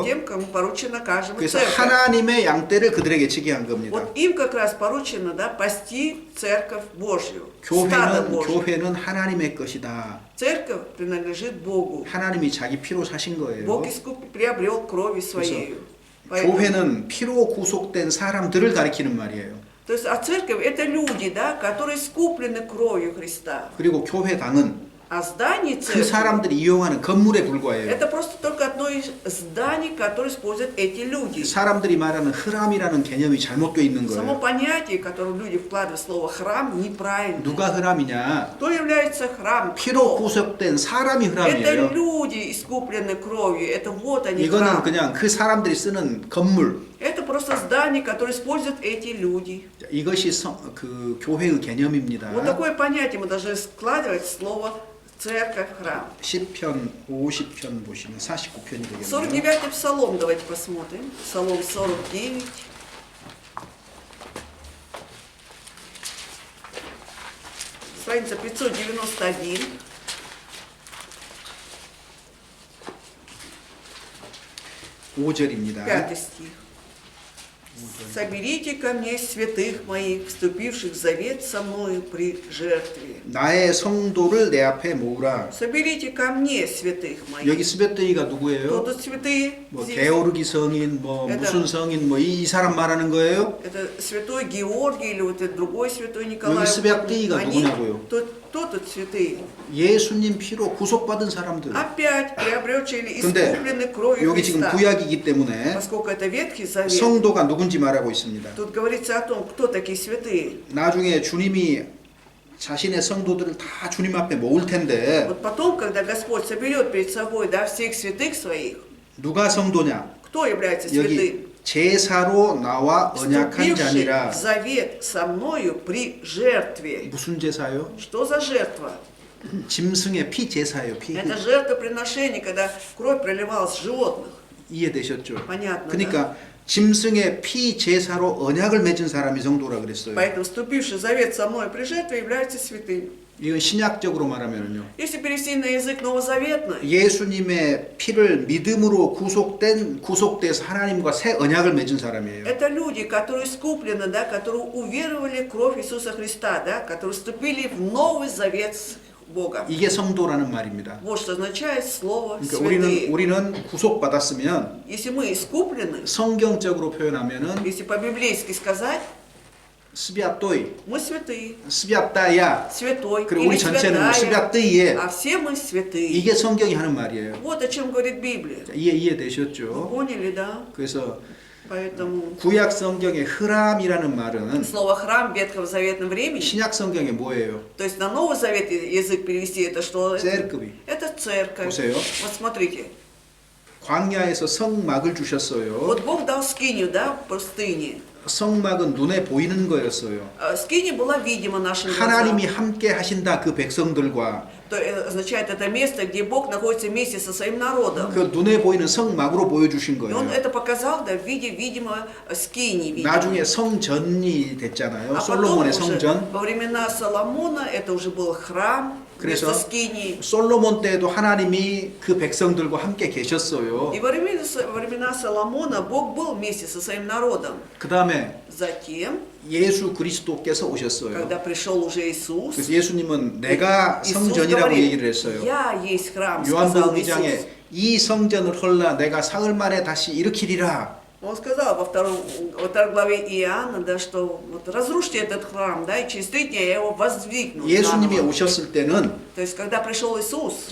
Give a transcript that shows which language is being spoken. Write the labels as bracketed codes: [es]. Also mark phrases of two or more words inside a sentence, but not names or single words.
[ru] Тем, кому поручена каждому [ko] 그래서 [ru] церковь. [ko] 하나님의 양떼를 그들에게 치게 한 겁니다. [ru] Вот им как раз поручено, да, пасти церковь Божью, стадо Божье. [ko] 교회는 하나님의 것이다. [ru] Церковь принадлежит Богу. [ko] 하나님이 자기 피로 사신 거예요. [ru] Бог приобрел кровью своей. Поэтому, [ko] 교회는 피로 구속된 사람들을 가리키는 말이에요. [ru] то есть, а церковь это люди, да, которые скуплены кровью Христа. [ko] 그리고 교회당은 [ru] А здание [ko] 그 [ru] церкви [ko] 사람들이 이용하는 건물에 불과해요. [ru] это просто только одно из зданий, которое используют эти люди. [ko] 사람들이 말하는 흐람이라는 개념이 잘못되어 있는 [ru] Само [ko] 거예요. [ru] понятие, которое люди вкладывают в слово храм, неправильно. [ko] 누가 흐람이냐? [ru] Кто является храм? [ko] 피로 [ru] Кто? [ko] 구속된 사람이 [ru] Это [ko] 흐람이에요. [ru] люди, искупленные кровью. Это вот они [ko] 이거는 [ru] храм. [ko] 그냥 그 사람들이 쓰는 건물. [ru] Это просто здание, которое используют эти люди. [ko] 이것이 그 교회의 개념입니다. [ru] Вот такое понятие мы должны складывать в слово церковь, храм. [ko] 시편 50편 보시면 49편이 되겠네요. [ru] 49-й псалом давайте посмотрим. Псалом 49. Страница 591. [ko] 5절입니다. [ru] 5 стих. «Соберите ко мне святых моих, вступивших в завет со мною при жертве». [ko] 나의 성도를 내 앞에 모으라. [ru] Соберите ко мне святых моих. [ko] 여기 스베뜨이가 [ru] Кто [ko] 누구예요? [ru] тут святые? [ko] 뭐 [ru] Здесь. [ko] 게오르기 성인, 뭐 [ru] Это- [ko] 무슨 성인, 뭐 이 사람 말하는 거예요? [ru] Это святой Георгий или вот этот другой святой Николай. [ko] 여기 스베뜨이가 [ru] Они, [ko] 누구냐고요? [ru] кто тут святые? [ko] 예수님 피로 구속받은 사람들. [ru] Опять приобретшие или [ko] 근데 [ru] искуплены кровью [ko] 여기 지금 [ru] Христа. [ko] 구약이기 때문에 [ru] Поскольку это Ветхий Завет, [ko] 성도가 누군지 말하고 있습니다. [ru] тут говорится о том, кто такие святые. [ko] 나중에 주님이 자신의 성도들을 다 주님 앞에 모을 텐데 [ru] Вот потом, когда Господь соберет перед собой, да, всех святых своих, [ko] 누가 성도냐? [ru] кто является [ko] 여기 [ru] святым? [ko] 제사로 나와 언약한 [ru] Вступивший [ko] 자니라. [ru] в завет со мною при жертве. [ko] 무슨 제사요? [ru] Что за жертва? [ko] 짐승의 피 제사예요. 피. [ru] Это жертвоприношение, когда кровь проливалась с животных. [ko] 이해되셨죠? [ru] Понятно, да? [ko] 그러니까 짐승의 피 제사로 언약을 맺은 사람이 성도라 그랬어요. [ru] Поэтому вступивший в завет со мной при жертве является святым. [ko] 이건 신약적으로 말하면요. [ru] Если перевести на язык новозаветный, [ko] 예수님의 피를 믿음으로 구속돼서 하나님과 새 언약을 맺은 사람이에요. [ru] это люди, которые искуплены, да, которые уверовали в кровь Иисуса Христа, да, которые вступили в новый завет с Богом. [ko] 이게 성도라는 말입니다. [ru] Вот что означает слово [ko] 그러니까 [ru] святые. [ko] 우리는 구속받았으면 [ru] Если мы искуплены, [ko] 성경적으로 표현하면은 [ru] если по-библейски сказать, 스비아또이, мы святые. 스비아따야. Святой [ko] 그리고 [ru] или [ko] 우리 전체는 뭐 [ru] святая, 스비아뜨이에 а все мы святые. [ko] 이게 성경이 하는 말이에요. [ru] Вот о чем говорит Библия. [ko] 자, 이해되셨죠? [ru] Поняли, да? [ko] 그래서 [ru] Поэтому [ko] 구약 성경의 흐람이라는 말은 [ru] слово храм в Ветхом Заветном времени, [ko] 신약 성경에 뭐예요? [ru] то есть на Новый Завет язык перевести, это что? церков이. Это церковь. [ko] 보세요. [ru] Вот смотрите. [ko] 광야에서 성막을 주셨어요. [ru] Вот Бог дал скинию, да, в пустыне. [ko] 성막은 눈에 보이는 거였어요. [ru] Скиния была видима нашим [ko] 하나님이 [ru] глазам. [ko] 함께 하신다 그 백성들과 [ru] То означает это место, где Бог находится вместе со своим народом. [ko] 그 눈에 보이는 성막으로 보여주신 [ru] И Он [ko] 거예요. [ru] это показал, да, в виде, видимо, скинии. видимо. [ko] 나중에 성전이 됐잖아요. [ru] А потом [ko] 솔로몬의 [ru] уже [ko] 성전. [ru] во времена Соломона это уже был храм [ko] 그래서 [ru] вместо скинии. [ko] 솔로몬 때도 하나님이 그 백성들과 함께 계셨어요. [ru] И во времена Соломона Бог был вместе со своим народом. [ko] 그 다음에 [ru] Затем, [ko] 예수 그리스도께서 오셨어요. [ru] когда пришел уже Иисус, [ko] 그래서 예수님은 내가 [ru] Иисус [ko] 성전이라고 얘기를 [ru] говорит, [ko] 했어요. [ru] я есть храм, сказал [ko] 요한복음 2장에 [ru] Иисус. [ko] 이 성전을 헐라 내가 사흘 만에 다시 일으키리라. [ru] Он сказал во второй главе Иоанна, да, что вот разрушьте этот храм, да, и через 3 дня я его воздвигну. [ko] 예수님이 [ru] заново. [ko] 오셨을 때는 [ru] То есть, когда пришел Иисус,